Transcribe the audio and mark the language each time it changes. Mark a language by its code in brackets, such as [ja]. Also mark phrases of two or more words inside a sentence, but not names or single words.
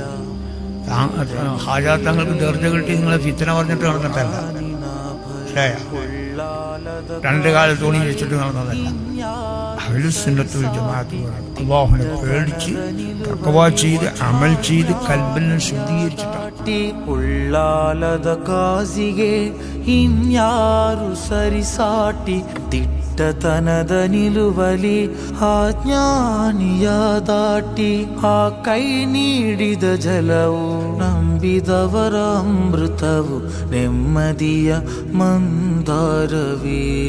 [ml] ഹാജാ തങ്ങൾക്ക് ദർജ കിട്ടി നിങ്ങളെ ഫിത്ന പറഞ്ഞിട്ട് നടന്നിട്ടല്ല, രണ്ട് കാലം തോണി വെച്ചിട്ട് നടന്നതല്ല. അഹ്ലുസുന്നത്ത് വൽ ജമാഅത്ത് അല്ലാഹുവിനെ പേടിച്ച് തഖ്വ ചെയ്ത് അമൽ ചെയ്ത് കൽബിനെ ശുദ്ധീകരിച്ചിട്ടാണ്. [kn] ಉಳ್ಳಾಲದ ಕಾಸಿಗೆ ಇನ್ಯಾರು ಸರಿಸಾಟಿ ದಿಟ್ಟತನದ ನಿಲುವಲಿ ಆ ಜ್ಞಾನಿಯ ದಾಟಿ ಆ ಕೈ ನೀಡಿದ ಜಲವು ನಂಬಿದವರ ಅಮೃತವು ನೆಮ್ಮದಿಯ ಮಂದಾರವೇ.